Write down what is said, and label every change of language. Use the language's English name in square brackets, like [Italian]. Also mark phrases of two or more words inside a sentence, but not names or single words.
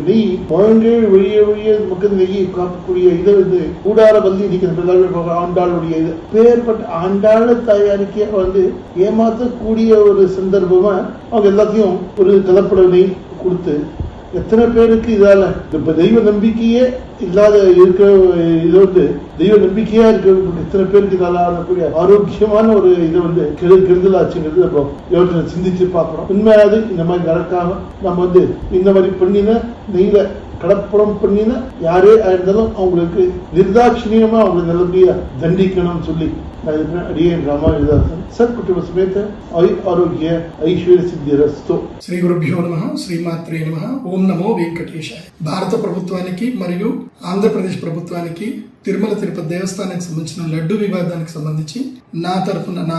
[Tamil] நெய் முழங்கே வழிய நமக்கு நெய்யை காக்கக்கூடிய இதை வந்து கூடாரவல்லி இன்னைக்கு ஆண்டாளுடைய இது பேர்பட்ட ஆண்டாள தயாரிக்க வந்து ஏமாற்றக்கூடிய ஒரு சந்தர்ப்பமா அவங்க எல்லாத்தையும் ஒரு கலப்பட நெய் கொடுத்து எத்தனை பேருக்கு இதால இப்ப தெய்வ நம்பிக்கையே இல்லாத இருக்க இது வந்து தெய்வ நம்பிக்கையா இருக்க எத்தனை பேருக்கு இதால ஆகக்கூடிய ஆரோக்கியமான ஒரு இதை வந்து கெடுதலாச்சுங்கிறது நம்ம யோசனை சிந்திச்சு பார்க்கிறோம். உண்மையாது இந்த மாதிரி நடக்காம நம்ம வந்து இந்த மாதிரி பண்ணின நெய்ல கலப்படம் பண்ணின யாரே இருந்தாலும் அவங்களுக்கு நிர்தாட்சிணியமா அவங்களுக்கு நல்லபடியா தண்டிக்கணும்னு சொல்லி [Telugu] అడిగాను రామానుదాసన్ [Sanskrit] సత్ కుటుంబ సమేత ఆరోగ్య ఐశ్వర్య సిద్ధి రస్తు. శ్రీ గురుభ్యో నమః, శ్రీమాత్రే నమః. ఓం నమో వెంకటేశాయ. [Telugu] భారత ప్రభుత్వానికి మరియు ఆంధ్రప్రదేశ్ ప్రభుత్వానికి తిరుమల తిరుపతి దేవస్థానానికి సంబంధించిన లడ్డు వివాదానికి సంబంధించి నా తరఫున నా